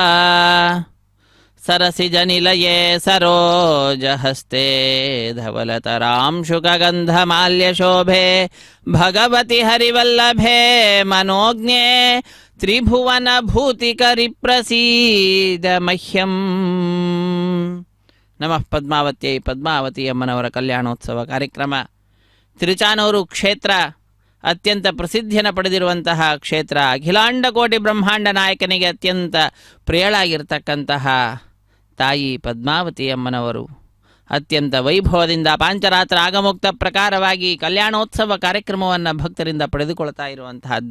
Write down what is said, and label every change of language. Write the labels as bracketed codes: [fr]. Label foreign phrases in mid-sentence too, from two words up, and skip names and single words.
[sa] सरसिजनिलये सरोजहस्ते धवलतरांशुकगन्धमाल्यशोभे भगवति हरिवल्लभे मनोज्ञे त्रिभुवनभूतिकरि प्रसीद मह्यम्। नमः पद्मावत्यै [kn] ಪದ್ಮಾವತಿ ಅಮ್ಮನವರ ಕಲ್ಯಾಣೋತ್ಸವ ಕಾರ್ಯಕ್ರಮ ತಿರುಚಾನೂರು ಕ್ಷೇತ್ರ ಅತ್ಯಂತ ಪ್ರಸಿದ್ಧಿಯನ್ನು ಪಡೆದಿರುವಂತಹ ಕ್ಷೇತ್ರ. ಅಖಿಲಾಂಡಕೋಟಿ ಬ್ರಹ್ಮಾಂಡ ನಾಯಕನಿಗೆ ಅತ್ಯಂತ ಪ್ರಿಯಳಾಗಿರ್ತಕ್ಕಂತಹ ತಾಯಿ ಪದ್ಮಾವತಿ ಅಮ್ಮನವರು ಅತ್ಯಂತ ವೈಭವದಿಂದ ಪಾಂಚರಾತ್ರ ಆಗಮೋಕ್ತ ಪ್ರಕಾರವಾಗಿ ಕಲ್ಯಾಣೋತ್ಸವ ಕಾರ್ಯಕ್ರಮವನ್ನು ಭಕ್ತರಿಂದ ಪಡೆದುಕೊಳ್ತಾ ಇರುವಂತಹದ್ದು.